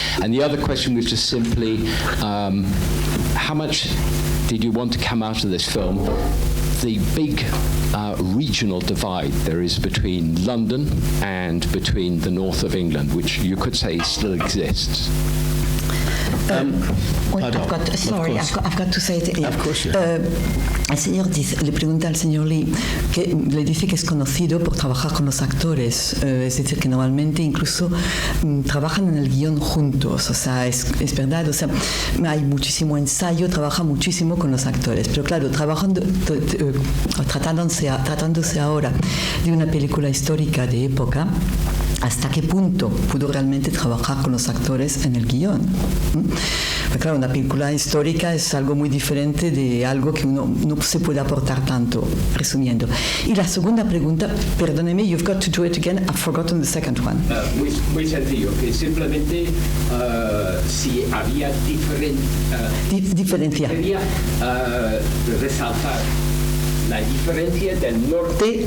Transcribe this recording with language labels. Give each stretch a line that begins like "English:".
English: And the other question was just simply, how much did you want to come out of this film? The big regional divide there is between London and between the north of England, which you could say still exists. I've got to say it. Of course,
Spanish: El señor le pregunta al señor Leigh, que le dice que es conocido por trabajar con los actores, es decir, que normalmente incluso trabajan en el guión juntos, o sea, es verdad, o sea, hay muchísimo ensayo, trabaja muchísimo con los actores, pero claro, tratándose ahora de una película histórica de época, ¿hasta qué punto pudo realmente trabajar con los actores en el guión? Pues claro, una película histórica es algo muy diferente de algo que uno no se puede aportar tanto, resumiendo. Y la segunda pregunta, perdóneme,
English: you've got to do it again, I've forgotten the second one.
Spanish: Muy sencillo, que simplemente si había diferencia. Resaltar la diferencia del norte